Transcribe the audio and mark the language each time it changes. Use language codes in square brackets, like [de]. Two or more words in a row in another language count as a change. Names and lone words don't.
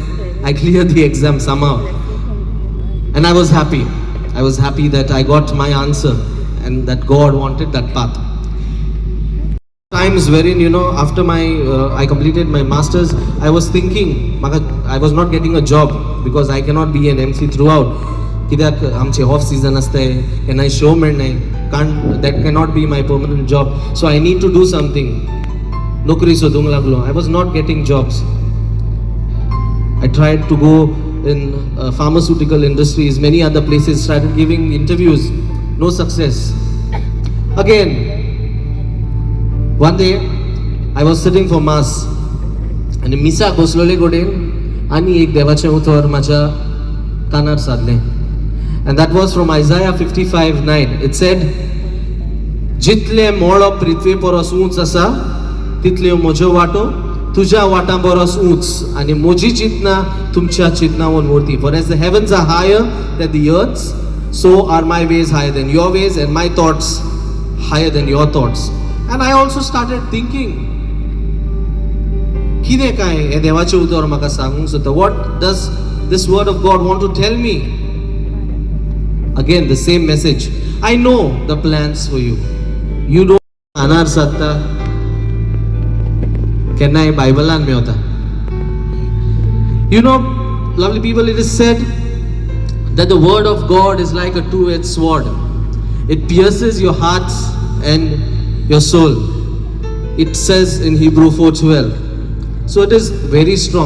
[en] I cleared the exam somehow, and I was happy. I was happy that I got my answer and that God wanted that path. Times wherein, after I completed my masters, I was thinking I was not getting a job because I cannot be an MC throughout. [kok] कित्याक आमचे ऑफ सीजन आसताय, केन्नाय शो मेळनाय, [en] that cannot be my permanent job. So I need to do something. [kok] नोकरी सोदूंक लागलो. [en] I was not getting jobs. I tried to go in pharmaceutical industries, many other places, started giving interviews, no success. Again, one day I was sitting for mass, and [kok] मिसा बसलोले कडेन आनी एक देवाचें उतर म्हाज्या कानार सादलें. [en] And that was from Isaiah 55:9. It said, [kok] जितले मोळो पृथ्वी परस उंच आसा, तितल्यो म्हज्यो वाटो तुज्या वाटा परस उंच, आनी म्हजी चिंतना तुमच्या चिंतनावन वरती. [en] For as the heavens are higher than the earth, so are my ways higher than your ways, and my thoughts higher than your thoughts. And I also started thinking, [kok] कितें काय हे देवाचें उतर म्हाका सांगूंक सोदता? [en] What does this word of God want to tell me? Again, the same message. I know the plans for you. You don't [kok] anar satta. केन्नाय बायबलान मेवता. [en] Lovely people, it is said that the word of God is like a two-edged sword. It pierces your heart and your soul. It says in Hebrew 4:12. So it is very strong.